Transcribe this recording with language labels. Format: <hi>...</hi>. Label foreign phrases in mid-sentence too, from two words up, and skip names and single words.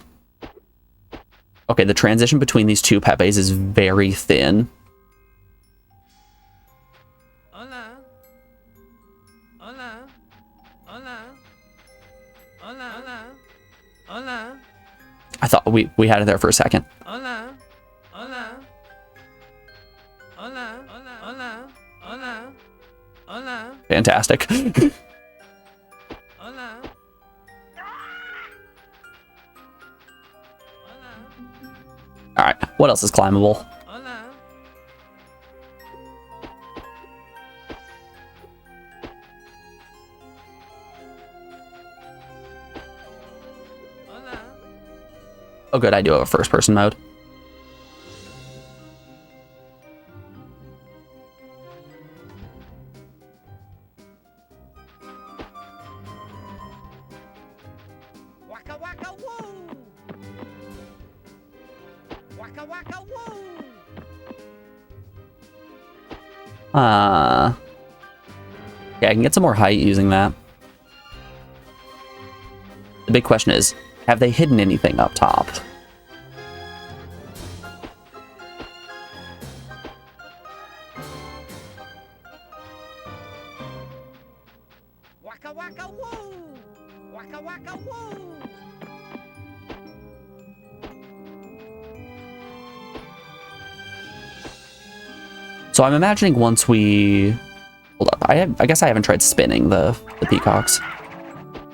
<en>Okay, the transition between these two Pepes is very thin.</en> <es>Hola. Hola. Hola. Hola. Hola. Hola.</es> <en>I thought we had it there for a second.</en> <es>Hola. Hola. Hola. Hola. Hola. Hola. Hola.</es> <en>Fantastic.</en> <es>Hola.</es> <en>Alright, what else is climbable?</en> <es>Hola. Hola.</es> <en>Oh good, I do have a first person mode. Waka waka woo! Waka waka woo! Yeah, I can get some more height using that. The big question is, have they hidden anything up top? Waka waka woo! Waka waka woo! So I'm imagining once we... Hold up, I guess I haven't tried spinning the peacocks.</en>